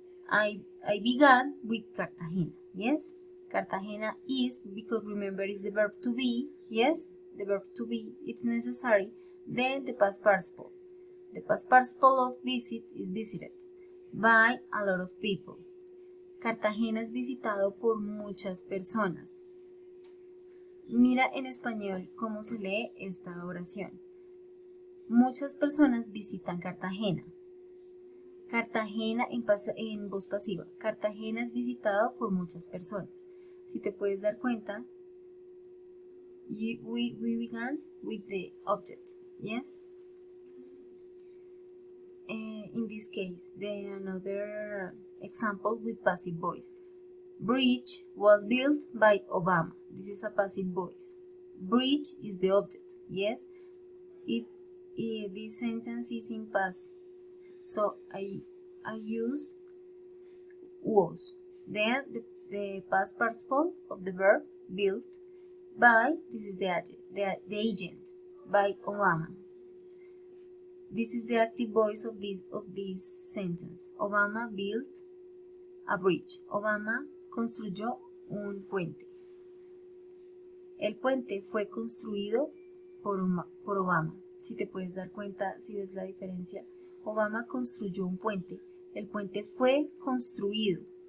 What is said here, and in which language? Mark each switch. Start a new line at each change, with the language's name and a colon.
English: I began with Cartagena, yes? Cartagena is, because remember is the verb to be, yes? The verb to be, it's necessary. Then the past participle. The past participle of visit is visited by a lot of people.
Spanish: Cartagena es visitado por muchas personas. Mira en español cómo se lee esta oración. Muchas personas visitan Cartagena. Cartagena en voz pasiva. Cartagena es visitado por muchas personas. Si te puedes dar cuenta,
English: we began with the object, yes? In this case, another example with passive voice. Bridge was built by Obama. This is a passive voice. Bridge is the object, yes? This sentence is in past. So I use was. Then the past participle of the verb built by, this is the agent, by Obama. This is the active voice of this sentence. Obama built a bridge.
Spanish: Obama construyó un puente. El puente fue construido por Obama. Si te puedes dar cuenta, si ves la diferencia. Obama construyó un puente. El puente fue construido.